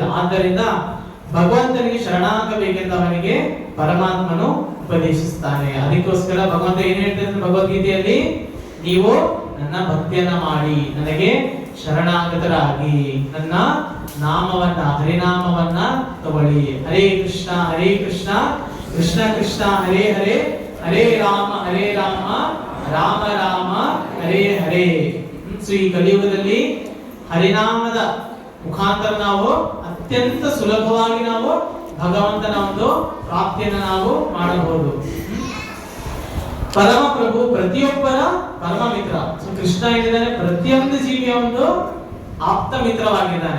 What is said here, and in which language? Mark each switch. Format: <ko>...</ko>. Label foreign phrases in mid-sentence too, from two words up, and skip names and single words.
<kn>ಆದ್ದರಿಂದ ಭಗವಂತನಿಗೆ ಶರಣಾಗಬೇಕೆಂದು ಅವನಿಗೆ ಪರಮಾತ್ಮನು ಉಪದೇಶಿಸ್ತಾನೆ. ಅದಕ್ಕೋಸ್ಕರ ಭಗವಂತ ಏನ್ ಹೇಳ್ತಾರೆ ಭಗವದ್ಗೀತೆಯಲ್ಲಿ, ನೀವು ನನ್ನ ಭಕ್ತಿಯನ್ನ ಮಾಡಿ, ನನಗೆ ಶರಣಾಗತರಾಗಿ, ನನ್ನ ನಾಮವನ್ನ ಹರಿನಾಮವನ್ನ ತಗೊಳ್ಳಿ. ಹರೇ ಕೃಷ್ಣ ಕೃಷ್ಣ ಕೃಷ್ಣ ಹರೇ ಹರೇ, ಹರೇ ರಾಮ ರಾಮ ರಾಮ ಹರೇ ಹರೇ. ಸೊ ಈ ಕಲಿಯುಗದಲ್ಲಿ ಹರಿನಾಮದ ಮುಖಾಂತರ ನಾವು ಅತ್ಯಂತ ಸುಲಭವಾಗಿ ನಾವು ಭಗವಂತನ ಒಂದು ಪ್ರಾಪ್ತಿಯನ್ನು ನಾವು ಮಾಡಬಹುದು. ಪರಮ ಪ್ರಭು ಪ್ರತಿಯೊಬ್ಬರ ಪರಮ ಮಿತ್ರ. ಸೊ ಕೃಷ್ಣ ಏನಿದ್ದಾನೆ, ಪ್ರತಿಯೊಂದು ಜೀವಿಯ ಒಂದು ಆಪ್ತ ಮಿತ್ರವಾಗಿದ್ದಾನೆ.</kn>